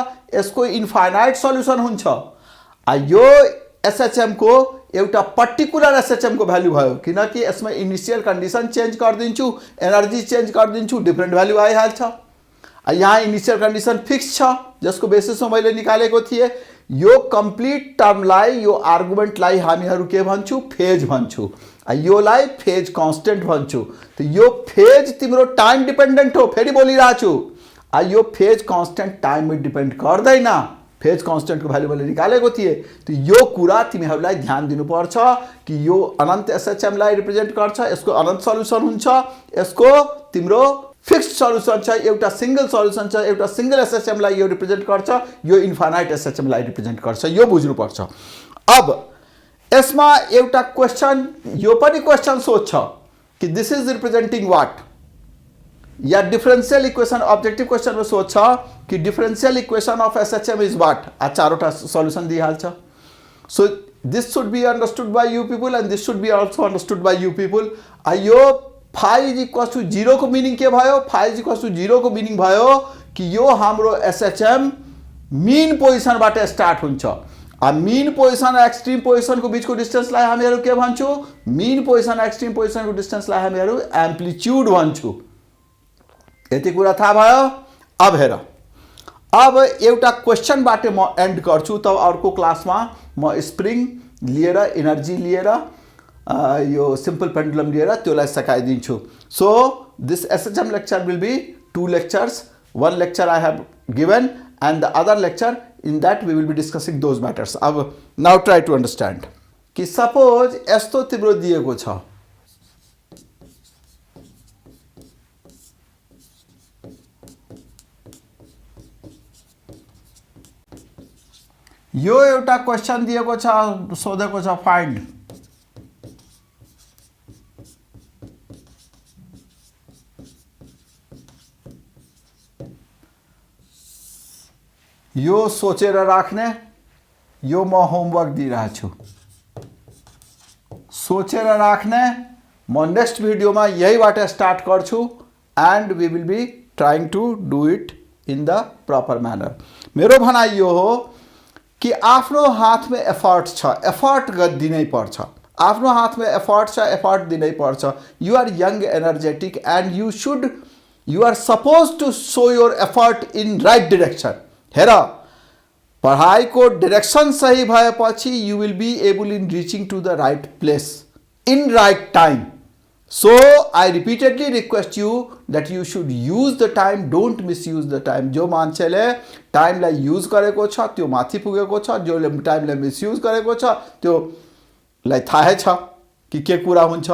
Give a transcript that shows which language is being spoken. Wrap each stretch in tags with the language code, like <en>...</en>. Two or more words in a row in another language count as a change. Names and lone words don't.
<ne>यसको इन्फाइनाइट सल्युसन हुन्छ. यो SHM को एउटा पर्टिकुलर SHM को भ्यालु भयो, किनकि यसमा</ne> <en>initial condition</en> <ne>चेंज गरिदिन्छु, एनर्जी चेंज गरिदिन्छु,</ne> <en>different value</en> <ne>आइहाल्छ. यहाँ</ne> <en>initial condition</en> <ne>फिक्स छ जसको बेसिसमा मैले निकालेको थिएँ. यो कंप्लीट टर्मलाई, यो आर्गुमेन्टलाई हामीहरू के भन्छौँ? फेज भन्छौँ. योलाई</ne> <en>phase constant</en> <ne>भन्छौँ. तो यो फेज तिम्रो</ne> <en>time dependent</en> <ne>हो. फेरि बोलिरहेको छु, यो</ne> <en>phase constant</en> <ne>टाइममा डिपेन्ड गर्दैन.</ne> <en>phase constant</en> <ne>को भ्यालु मैले निकालेको थिएँ. तो यो कुरा तिमीहरूलाई ध्यान दिनुपर्छ कि यो अनंत SHM लाई रिप्रेजेंट गर्छ. यसको अनंत सल्युसन हुन्छ, यसको तिम्रो</ne> <en>fixed solution</en> <ne>छ, एउटा</ne> <en>single solution</en> <ne>छ, एउटा सिंगल SHM लाई यो रिप्रेजेंट गर्छ, यो इन्फाइनाइट SHM लाई रिप्रेजेंट गर्छ. यो बुझ्नुपर्छ. अब यसमा एउटा क्वेशन, यो पनि क्वेशन सोध्छ कि</ne> <en>this is representing what, या differential equation objective question</en> <hi>में सोच कि</hi> <en>differential equation of SHM is what.</en> <ne>चारोटा सॉल्यूशन दिइहाल्छ.</ne> <en>So this should be understood by you people and this should be also understood by you people.</en> <ne>यो फाइ = 0 को मीनिंग के भयो? फाइ = 0 को मीनिंग भयो कि यो हाम्रो SHM मीन पोजिशनबाट स्टार्ट हुन्छ.</ne> <en>mean position</en> <ne>र</ne> <en>extreme position</en> <ne>को बीच को डिस्टेंसलाई हामीहरू के भन्छौँ?</ne> <en>mean position extreme position</en> <ne>को डिस्टेंसलाई हामीहरू एम्प्लिट्युड भन्छौँ. यति कुरा थाहा भयो. अब हेर, अब एउटा क्वेशनबाट म एन्ड गर्छु. तब अर्को क्लासमा म स्प्रिङ लिएर, एनर्जी लिएर, यो</ne> <en>simple pendulum</en> <ne>लिएर त्यसलाई सकाइदिन्छु.</ne> <en>So this SHM lecture will be 2 lectures. One lecture I have given and the other lecture, in that we will be discussing those matters.</en> <ne>अब</ne> <en>now try to understand</en> <ne>कि सपोज यस्तो तिम्रो दिएको छ, यो एउटा क्वेशन दिएको छ, सोधेको छ फाइन्ड यो सोचेर राख्ने. यो म होमवर्क दिइरहेको छु. सोचेर राख्ने. म नेक्स्ट भिडियोमा यहीबाट स्टार्ट गर्छु</ne> <en>and we will be trying to do it in the proper manner.</en> <ne>मेरो भनाइ यो हो कि आफ्नो हातमा एफर्ट छ, एफर्ट दिनै पर्छ. आफ्नो हातमा एफर्ट छ, एफर्ट दिनै पर्छ.</ne> <en>You are young, energetic and you are suppose to show your effort in right direction.</en> <ne>हेर, पढाइको डिरेक्सन सही भएपछि</ne> <en>you will be able in reaching to the right place in right time. So I repeatedly request you that you should use the time, don't misuse the time.</en> <ne>जो मान्छेले टाइमलाई युज गरेको छ त्यो माथि पुगेको छ, जो टाइमलाई मिसयुज गरेको छ त्योलाई थाहै छ कि के कुरा हुन्छ.</ne>